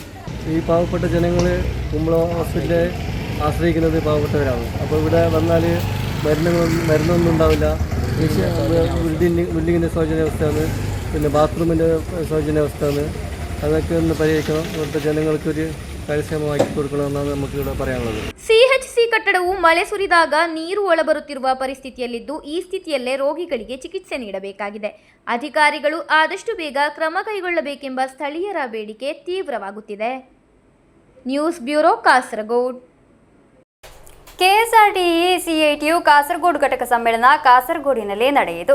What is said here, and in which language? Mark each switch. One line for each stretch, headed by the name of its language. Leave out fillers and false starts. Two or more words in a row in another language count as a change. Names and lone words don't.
Malayalam: ഈ പാവപ്പെട്ട ജനങ്ങൾ കുമ്പള ഹോസ്പിറ്റലിൽ ആശ്രയിക്കുന്നത് പാവപ്പെട്ടവരാണ്. അപ്പോൾ ഇവിടെ വന്നാൽ മരുന്നൊന്നും ഉണ്ടാവില്ല. ബിൽഡിങ്ങിൻ്റെ ശോചനാവസ്ഥയാണ്, പിന്നെ ബാത്റൂമിൻ്റെ ശോചനാവസ്ഥയാണ്. അതൊക്കെ ഒന്ന് പരിഹരിക്കണം. ഇവിടുത്തെ ജനങ്ങൾക്കൊരു കാര്യക്ഷമമാക്കി കൊടുക്കണമെന്നാണ് നമുക്കിവിടെ പറയാനുള്ളത്.
Kannada: ಸಿಎಚ್ಸಿ ಕಟ್ಟಡವು ಮಳೆ ಸುರಿದಾಗ ನೀರು ಒಳಬರುತ್ತಿರುವ ಪರಿಸ್ಥಿತಿಯಲ್ಲಿದ್ದು ಈ ಸ್ಥಿತಿಯಲ್ಲೇ ರೋಗಿಗಳಿಗೆ ಚಿಕಿತ್ಸೆ ನೀಡಬೇಕಾಗಿದೆ. ಅಧಿಕಾರಿಗಳು ಆದಷ್ಟು ಬೇಗ ಕ್ರಮ ಕೈಗೊಳ್ಳಬೇಕೆಂಬ ಸ್ಥಳೀಯರ ಬೇಡಿಕೆ ತೀವ್ರವಾಗುತ್ತಿದೆ. ನ್ಯೂಸ್ ಬ್ಯೂರೋ ಕಾಸರಗೋಡು. ಕೆಎಸ್ಆರ್ಟಿಎ ಸಿಐಟಿಯು ಕಾಸರಗೋಡು ಘಟಕ ಸಮ್ಮೇಳನ ಕಾಸರಗೋಡಿನಲ್ಲಿ ನಡೆಯಿತು.